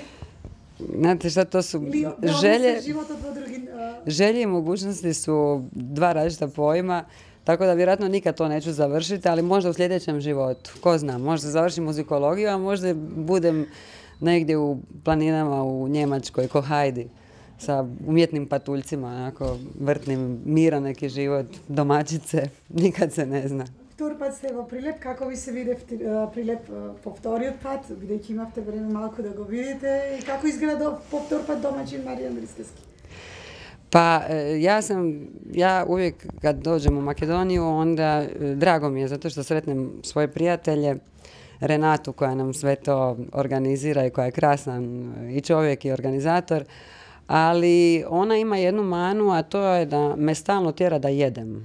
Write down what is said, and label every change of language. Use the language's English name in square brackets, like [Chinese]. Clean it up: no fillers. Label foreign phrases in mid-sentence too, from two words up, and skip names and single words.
[Croatian] Znate šta, to su želje i mogućnosti su dva različita pojma, tako da vjerojatno nikad to neću završiti, ali možda u sljedećem životu. Ko zna, možda završim muzikologiju, a možda budem negdje u planinama u Njemačkoj, ko Heidi, sa umjetnim patuljcima, onako vrtnim, miran neki život, domaćice, nikad se ne zna. [Macedonian] Втор пат сте во Прилеп, како ви се виде Прилеп по вториот пат, бидејќи имавте време малку да го видите, и како изгледа по втор пат домаќин Маријан Дрискевски? [Croatian] Pa ja uvijek kad dođem u Makedoniju, onda drago mi je zato što sretnem svoje prijatelje, Renatu koja nam sve to organizira i koja je krasan i čovjek i organizator, ali ona ima jednu manu, a to je da me stalno tjera da jedem.